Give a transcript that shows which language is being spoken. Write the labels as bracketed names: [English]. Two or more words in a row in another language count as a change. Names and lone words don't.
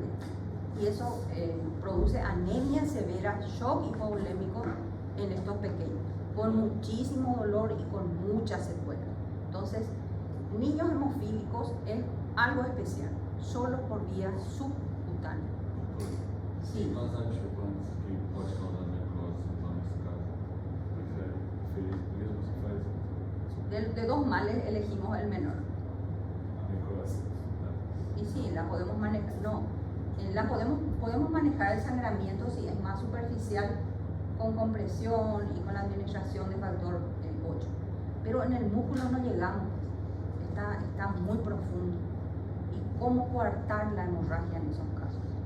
[Spanish] Y eso produce anemia severa, shock hipovolémico en estos pequeños, con muchísimo dolor y con muchas secuelas. Entonces, niños hemofílicos es algo especial, solo por vía subcutánea. Sí. [Portuguese] Nós anticoagulantes que pode causar necrose, então nesse caso, prefere mesmo se faz [Spanish] De 2 males elegimos el menor. [Portuguese] necrose, né? [Spanish] Y sí, la podemos manejar, podemos manejar el sangramiento si es más superficial con compresión y con la administración de factor 8. Pero en el músculo no llegamos, está muy profundo. ¿Y cómo coartar la hemorragia en esos casos?